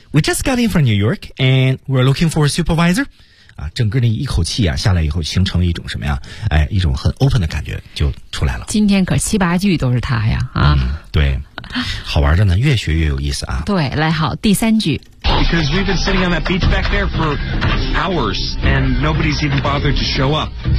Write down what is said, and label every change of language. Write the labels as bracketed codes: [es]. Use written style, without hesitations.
[en] We just got in from New York, and we're looking for a supervisor. [zh] 啊，整个那一口气啊，下来以后形成了一种什么呀？哎，一种很 open 的感觉就出来了。今天可七八句都是他呀，啊，嗯、对，好玩的呢，越学越有意思啊。对，来好，第三句。 [en] Because we've been sitting on that beach back there for hours, and nobody's even bothered to show up.